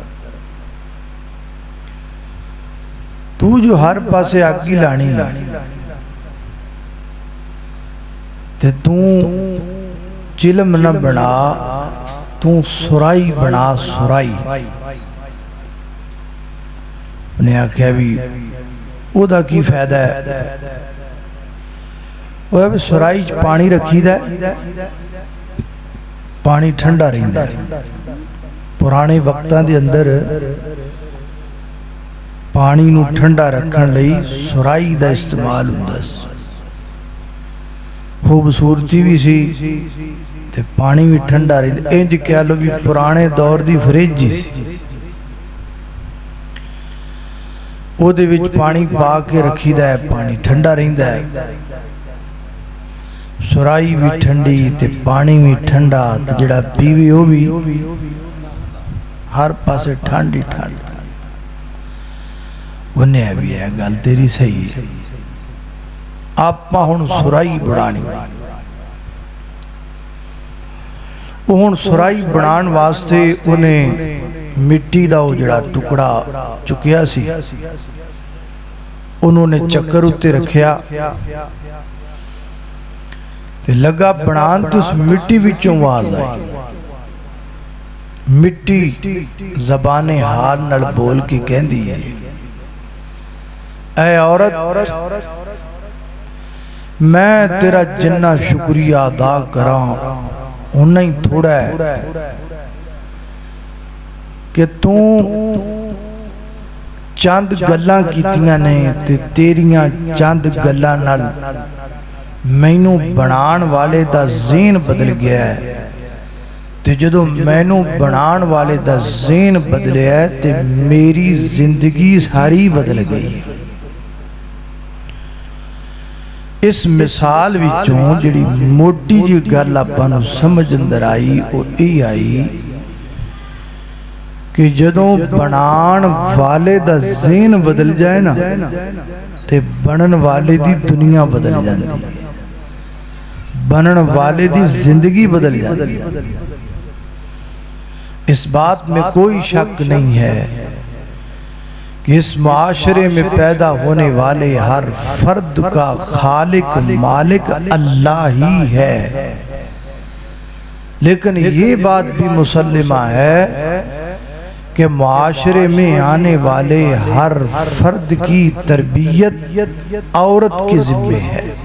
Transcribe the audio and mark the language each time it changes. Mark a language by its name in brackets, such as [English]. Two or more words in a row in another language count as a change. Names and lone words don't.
[Punjabi] تو جو ہر پاسے آگی لانی تے تو چلم نہ بنا، تو سرائی بنا سرائی۔ انہیں آکھیا بھی او دا کی فائدہ ہے؟ وہ سرائی پانی رکھی دا پانی ٹھنڈا رہندا ہے۔ پرانے وقتاں دے اندر پانی نو ٹھنڈا رکھن لئی سرائی دا استعمال ہوندا سی، خوبصورتی بھی سی تے پانی بھی ٹھنڈا رہندا۔ انج کہہ لو بھی پرانے دور دی فریج جی سی، او دے وچ پانی پا کے رکھی دا ہے، پانی ٹھنڈا رہندا ہے۔ سرائی بھی ٹھنڈی تے پانی بھی ٹھنڈا تے جڑا پیوی ہو بھی ہر پاسے ٹھنڈی ٹھنڈ۔ انہیں بھی ہے گل تیری صحیح ہے، آپا ہون سرائی بڑھانی، ہون سرائی بڑھان واسطے انہیں مٹی دا جڑا ٹکڑا چکیا سی انہوں نے چکر اتے رکھیا تے لگا بنان تو اس مٹی وچوں آواز آئی۔ مٹی زبان حال نال بول کے کہندی ہے، اے عورت میں تیرا جنہ شکریہ ادا کراں انہا ہی تھوڑا ہے کہ تو چاند گلاں کیتیاں نے تے تیریاں چاند گلاں نال مینوں بنان والے دا ذہن بدل گیا ہے تے جدوں مینوں بنان والے دا ذہن بدلیا ہے تے میری زندگی ساری بدل گئی۔ اس مثال وچوں جڑی موٹی جی گل آپاں نوں سمجھ اندر آئی او یہ آئی کہ کہ جدوں بنان والے دا ذہن بدل جائے نا تے بنن والے دی دنیا بدل جاندی، بنن والے دی زندگی بدل جاندی۔ [Urdu] اس بات میں کوئی شک نہیں ہے کہ اس معاشرے میں پیدا ہونے والے ہر فرد کا خالق مالک اللہ ہی ہے، لیکن یہ بات بھی مسلمہ ہے کہ معاشرے میں آنے والے ہر فرد کی تربیت عورت کے ذمہ ہے۔